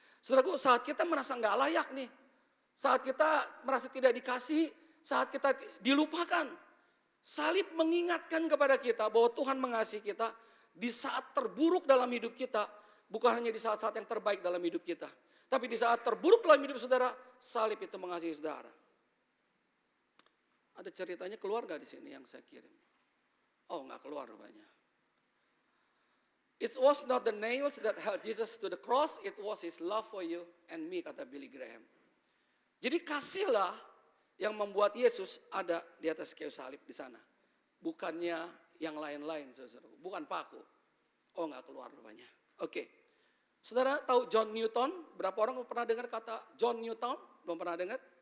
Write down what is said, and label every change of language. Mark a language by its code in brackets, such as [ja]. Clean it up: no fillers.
[id] Saudaraku, saat kita merasa nggak layak nih, saat kita merasa tidak dikasihi, saat kita dilupakan, salib mengingatkan kepada kita bahwa Tuhan mengasihi kita di saat terburuk dalam hidup kita, bukan hanya di saat-saat yang terbaik dalam hidup kita, tapi di saat terburuk dalam hidup saudara, salib itu mengasihi saudara. Ada ceritanya keluar gak di sini yang saya kirim? Oh, nggak keluar rupanya. [en] It was not the nails that held Jesus to the cross, it was his love for you and me, [id] kata Billy Graham. Jadi kasihlah yang membuat Yesus ada di atas kayu salib di sana. Bukannya yang lain-lain, saudara. Bukan paku. Oh, nggak keluar rupanya. Oke. Saudara tahu John Newton? Berapa orang pernah dengar kata John Newton? Belum pernah dengar?